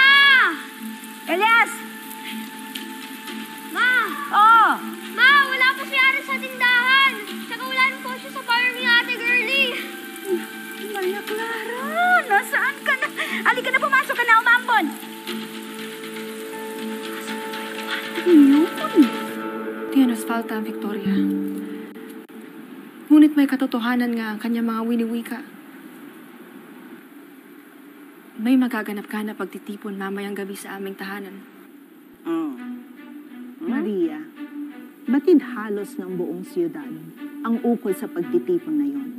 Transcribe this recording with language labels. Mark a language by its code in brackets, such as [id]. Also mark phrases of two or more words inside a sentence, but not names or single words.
[tl] Elias! Ma! Oh! Ma! Wala po si Aris sa tindahan! Tsaka wala rin po siya sa farm ni Ate Girlie! Maria Clara! Nasaan ka na? Halika na, pumasok ka na, umambon! [es] Tienes falta, Victoria. [tl] Ngunit may katotohanan nga ang kanyang mga winiwika. May magaganap ka na pagtitipon mamayang gabi sa aming tahanan. Maria, batid halos ng buong siyudad ang ukol sa pagtitipon na yon.